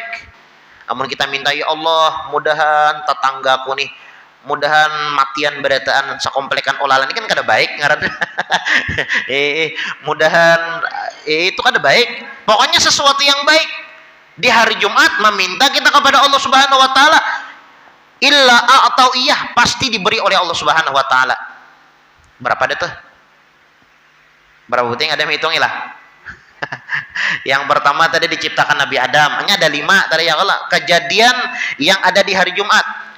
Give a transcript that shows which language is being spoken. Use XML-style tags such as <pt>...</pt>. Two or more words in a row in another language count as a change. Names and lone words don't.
<bjn>Namun kita minta, ya Allah, mudahan tetanggaku nih, mudahan matian berataan sakomplekan olalan ini kan kada baik ngaran. Mudahan itu kada baik.</bjn> <id>Pokoknya sesuatu yang baik. Di hari Jumat meminta kita kepada Allah</id> <ar>سبحانه وتعالى, إلا أعطاه إياه,</ar> <id>pasti diberi oleh Allah</id> <ar>سبحانه وتعالى.</ar> <id>Berapa dah tuh? Berapa penting ada yang hitungilah. Yang pertama tadi diciptakan Nabi Adam. Hanya ada 5 tadi ya Allah kejadian yang ada di hari Jumat.</id>